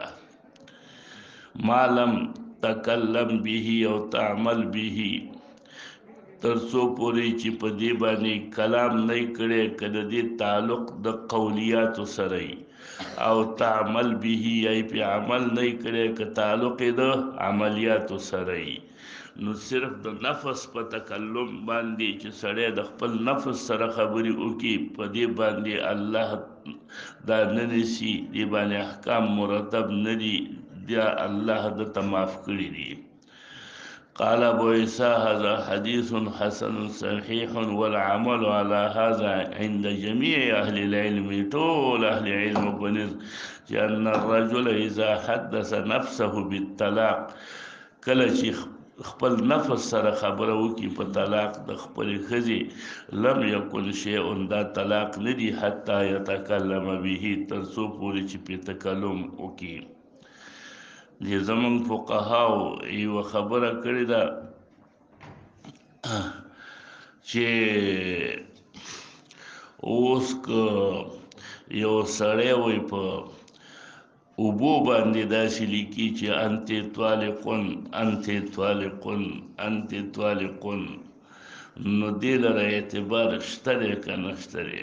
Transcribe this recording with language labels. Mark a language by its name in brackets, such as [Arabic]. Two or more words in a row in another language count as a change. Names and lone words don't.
[Arabic] ما لم تکلم به او تعمل به [Pashto] تر څو پورې چې په دې باندې کلام نه کړي که د دې تعلق د قولیاتو سره او [Arabic] تعمل به [Pashto] ای په عمل نه کړي که تعلق د عملیاتو سره نو صرف د نفس په تکلم باندې چې سړی د خپل نفس سره خبرې وکړي په دې باندې الله دا نه نیسي. دې باندې احکام مرتب نه دي بیا الله دته معاف کړي دي. [Arabic] قال ابو عيسى هذا حديث حسن صحيح والعمل على هذا عند جميع اهل العلم طول اهل علم بنز لان الرجل اذا حدث نفسه بالطلاق [Pashto] کله چې خپل نفس سره خبره وکي په طلاق د خپل خزي [Arabic] لم يكن شيء [Pashto] دا طلاق ندي [Arabic] حتى يتكلم به [Pashto] تر څو پورې چې په تکلم وکي. دې زمون فقهاو یو خبره کړې ده چې اوس که یو سړی وي په اوبو باندې داسې لیکي چې [Arabic] انت طالقون انت طالقون انت طالقون، [Pashto] نو دې لره اعتبار شته دی که نشته دی؟